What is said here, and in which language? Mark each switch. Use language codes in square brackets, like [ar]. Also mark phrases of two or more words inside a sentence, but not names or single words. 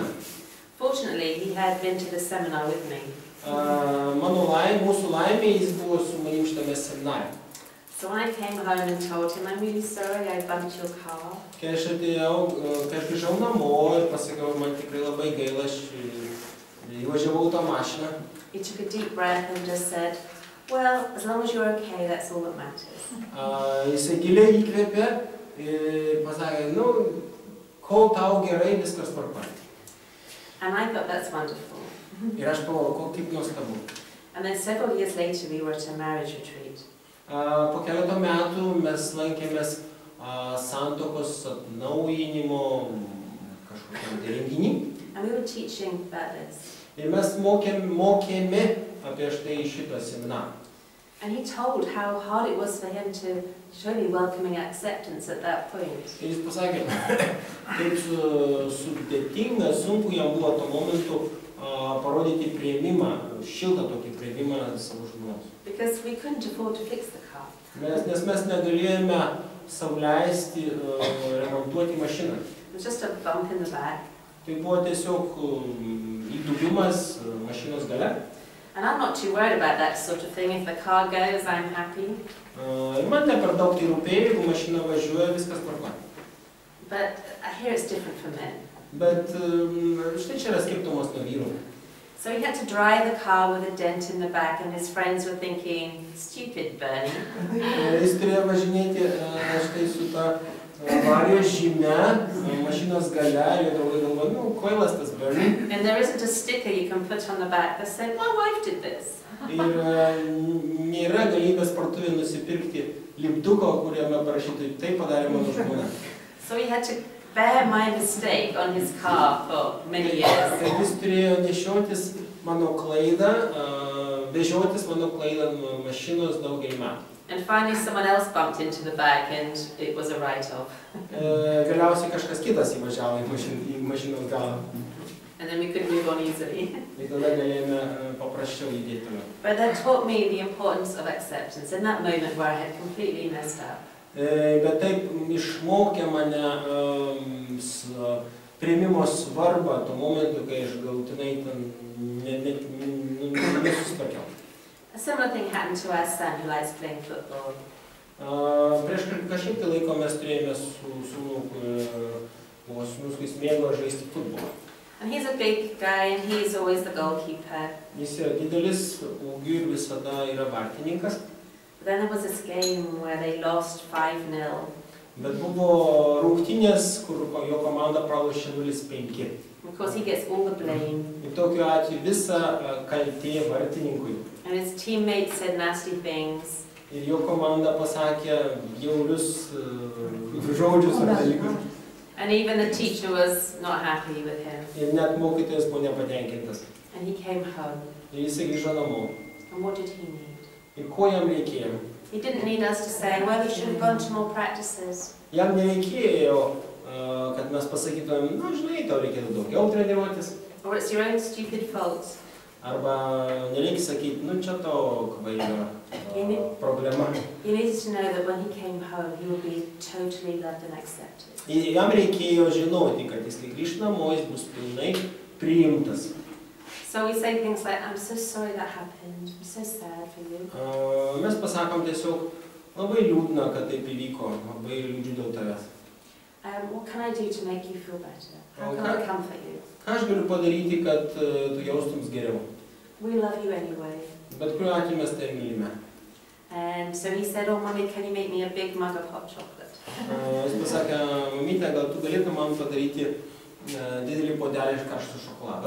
[en] Fortunately, he had been to the seminar with me. [lt] Mūsų laimė, jis buvo su manim šitame seminare. [en] So when I came home and told him, I'm really sorry I bumped your car. [lt] Kai aš grįžau namo ir pasakiau, man tikrai labai gaila, aš įvažiavau tą mašiną. [en] He took a deep breath and just said, well, as long as you're okay, that's all that matters. [lt] Jisai giliai įkvėpė ir pasakė, nu, kol tau gerai, viskas tvarkoj. [en] And I thought that's wonderful. [lt] Ir aš pagalvojau, kaip nuostabu. [en] And then several years later we were at a marriage retreat. [lt] Po keleto metų mes lankėmės santuokos atnaujinimo kažkokiam renginį. [en] And we were teaching about this. [lt] Ir mes mokėme apie štai šitą seminarą. [en] And he told how hard it was for him to show me welcoming acceptance at that point. [lt] Ir jis pasakė, kaip sudėtinga, sunku jam buvo tuo momentu parodyti priėmimą, šiltą tokį priėmimą savo žmonos. [en] Because we couldn't afford to fix the car. [lt] Nes mes negalėjome sau leisti remontuoti mašiną. [en] It was just a bump in the back. [lt] Tai buvo tiesiog įdubimas mašinos gale. [en] And I'm not too worried about that sort of thing. If the car goes, I'm happy. [lt] Ir man ne per daug tai rūpėjo, jeigu mašina važiuoja, viskas tvarkoj. [en] But I hear it's different for men. [lt] Bet štai čia yra skirtumas nuo vyrų. [en] So he had to drive the car with a dent in the back, and his friends were thinking, "Stupid Bernie." [lt] Jis turėjo važinėti štai su ta avarijos žyme, mašinos gale, ir draugai galvoja, nu, kvailas tas Bernie. [en] And there isn't a sticker you can put on the back that said, "My wife did this." [lt] Ir nėra galimybės parduotuvėje nusipirkti lipduko, kuriame parašytų, tai padarė mano žmona. [en] So he had to bear my mistake on his car for many years. [lt] Tai jis turėjo nešiotis mano klaidą, vežiotis mano klaidą nuo mašinos daugelį metų. [en] And finally someone else bumped into the back and it was a write-off. [lt] Galiausiai kažkas kitas įvažiavo į mašinos galą. [en] And then we could move on easily. [lt] Tai tada galėjome paprasčiau judėti toliau. [en] But that taught me the importance of acceptance in that moment where I had completely messed up. [lt] Bet taip išmokė mane priėmimo svarbą tuo momentu, kai aš galutinai nesusitvarkiau. [en] A similar thing happened to our son who likes playing football. [lt] Prieš kažkiek tai laiko mes turėjome su sūnų, kuris mėgo žaisti futbolą. [en] And he's a big guy and he's always the goalkeeper. [lt] Jis yra didelis, ūgiu ir visada yra vartininkas. [en] Then there was this game where they lost 5-0. [lt] Bet buvo rungtynės, kur jo komanda pralošė 0-5. [en] Of course he gets all the blame. [lt] Ir tokiu atveju visa kaltė vartininkui. [en] And his teammates said nasty things. [lt] Ir jo komanda pasakė bjaurius žodžius ar dalykus. [en] And even the teacher was not happy with him. [lt] Ir net mokytojas buvo nepatenkintas. [en] And he came home. [lt] Ir jis grįžo namo. [en] And what did he need? [lt] Ir ko jam reikėjo? [en] He didn't need us to say, well, you should have gone to more practices. [lt] Jam nereikėjo, kad mes pasakytumėm, na, žinai, tau reikėtų daugiau treniruotis. [en] Or it's your own stupid fault. [lt] Arba nereikia sakyti, nu, čia to kvailio problema. [en] He needed to know that when he came home, he would be totally loved and accepted. [lt] Jam reikėjo žinoti, kad jis, kai grįš namo, jis bus pilnai priimtas. [en] So we say things like, I'm so sorry that happened, I'm so sad for you. [lt] Mes pasakom tiesiog, labai liūdna, kad taip įvyko, labai liūdžiu dėl tavęs. [en] What can I do to make you feel better? How can I comfort you? [lt] Ką aš galiu padaryti, kad tu jaustums geriau? [en] We love you anyway. [lt] Bet kuriuo atveju mes tai mylime. [en] And so he said, oh, Mommy, can you make me a big mug of hot chocolate? [lt] Jis pasakė, mamytė, gal tu galėtum man padaryti didelį puodelį iš karšto šokolado.